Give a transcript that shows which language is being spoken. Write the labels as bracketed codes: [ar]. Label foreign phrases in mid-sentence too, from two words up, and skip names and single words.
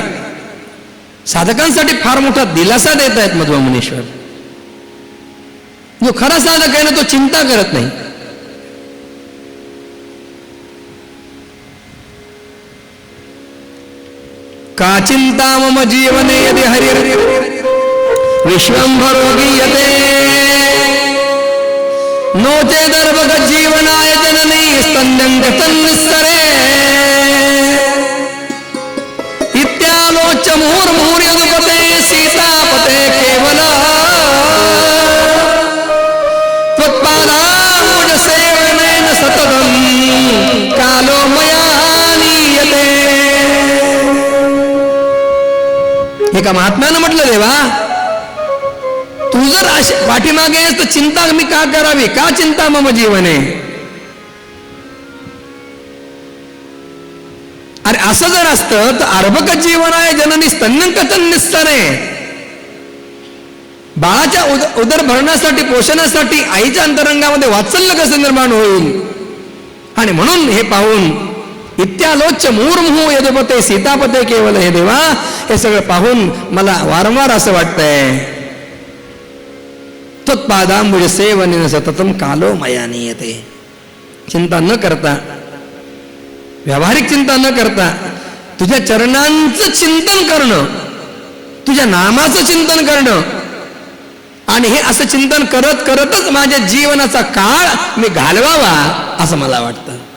[mr] साधकांसाठी फार मोठा दिलासा देत आहेत मध्व मुनीश्वर. जो खरा साधक आहे ना तो चिंता करत नाही. [sa] का चिंता मम जीवने यदि हरिर विश्वंभरो गीयते, नो चेदर्भग जीवनाय जननी स्तन्यं गतन्निस्सरे, इत्यालोच्य मुहुर्मुहुर्यदुपते सीतापते केवल, त्वत्पादाम्बुज सेवनेन सततं कालो मया नीयते. [mr] एका महात्म्यानं म्हटलं, देवा तू जर पाठीमागे आहेस तर चिंता मी का करावी. [sa] का चिंता मम जीवने. [mr] अरे असं जर असतं तर अर्भक जीवन आहे [sa] जननी स्तन्यं कथं निस्सरे. [mr] बाळाच्या उदर भरण्यासाठी पोषणासाठी आईच्या अंतरंगामध्ये वात्सल्य कसं निर्माण होईल. आणि म्हणून हे पाहून [sa] इत्यालोच्य मुहुर्मुहु यदुपते सीतापते केवल, [mr] हे देवा हे सगळं पाहून मला वारंवार असं वाटतंय, [sa] त्वत्पादाम्बुज सेवनेन सततं कालो मया नीयते. [mr] चिंता न करता, व्यावहारिक चिंता न करता तुझ्या चरणांचं चिंतन करणं, तुझ्या नामाचं चिंतन करणं, आणि हे असं चिंतन करत करतच माझ्या जीवनाचा काळ मी घालवावा असं मला वाटतं.